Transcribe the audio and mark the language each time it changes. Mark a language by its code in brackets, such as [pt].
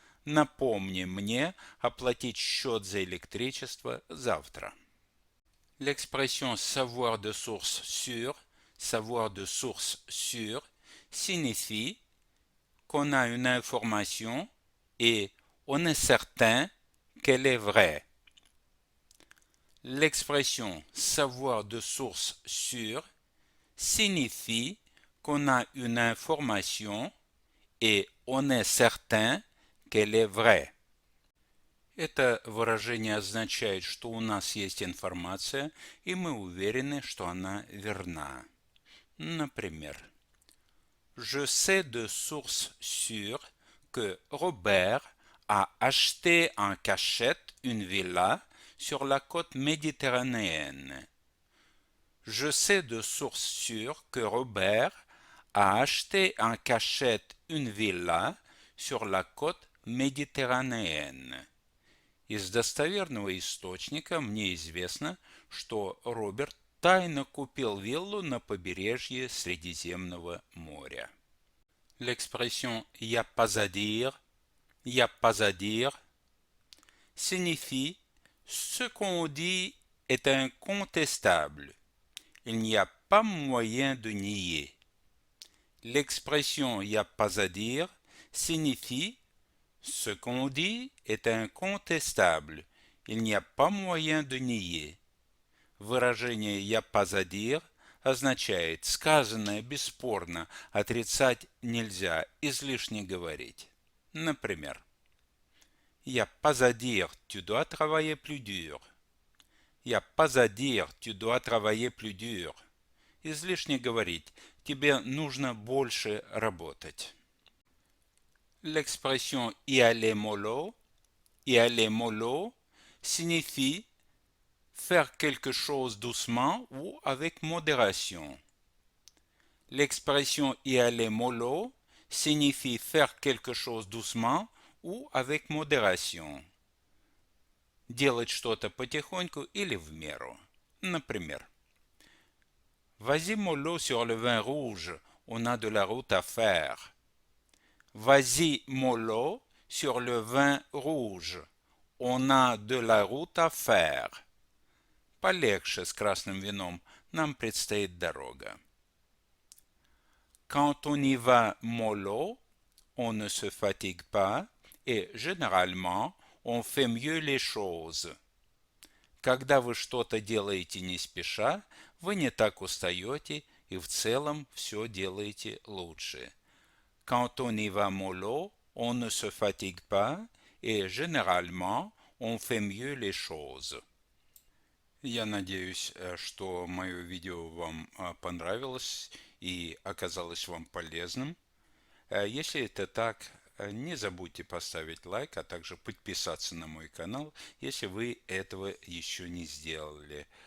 [ru] Напомни мне оплатить счет за электричество завтра. [fr] L'expression savoir de source sûre signifie qu'on a une information et on est certain qu'elle est vraie. L'expression savoir de source sûre signifie qu'on a une information et on est certain qu'elle est vraie. [ru] Это выражение означает, что у нас есть информация, и мы уверены, что она верна. Например, [fr] je sais de source sûre que Robert a acheté en cachette une villa sur la côte méditerranéenne. Je sais de source sûre que Robert a acheté en cachette une villa sur la côte méditerranéenne. [ru] Из достоверного источника мне известно, что Роберт тайно купил виллу на побережье Средиземного моря. [fr] L'expression «y a pas à dire» signifie ce qu'on dit est incontestable. Il n'y a pas moyen de nier. L'expression «y a pas à dire» signifie ce qu'on dit est incontestable. Il n'y a pas moyen de nier. [ru] Выражение [fr] «я pas à dire» [ru] означает сказанное бесспорно, отрицать нельзя, излишне говорить. Например, [fr] «y a pas à dire, tu dois travailler plus dur». «Y a pas à dire, tu dois travailler plus dur». [ru] Излишне говорить, тебе нужно больше работать. [fr] L'expression y aller mollo signifie faire quelque chose doucement ou avec modération. L'expression y aller mollo signifie faire quelque chose doucement ou avec modération. [ru] Делать что-то потихоньку или в меру. Например, [fr] vas-y mollo sur le vin rouge, on a de la route à faire. Vas-y mollo sur le vin rouge, on a de la route à faire. [ru] Полегче с красным вином, нам предстоит дорога. [fr] Quand on y va mollo, on ne se fatigue pas et généralement on fait mieux les choses. [ru] Когда вы что-то делаете не спеша, вы не так устаете и в целом все делаете лучше. [fr] Quand on y va mollo, on ne se fatigue pas et généralement on fait mieux les choses. [ru] Я надеюсь, что мое видео вам понравилось и оказалось вам полезным. Если это так, не забудьте поставить лайк, а также подписаться на мой канал, если вы этого еще не сделали.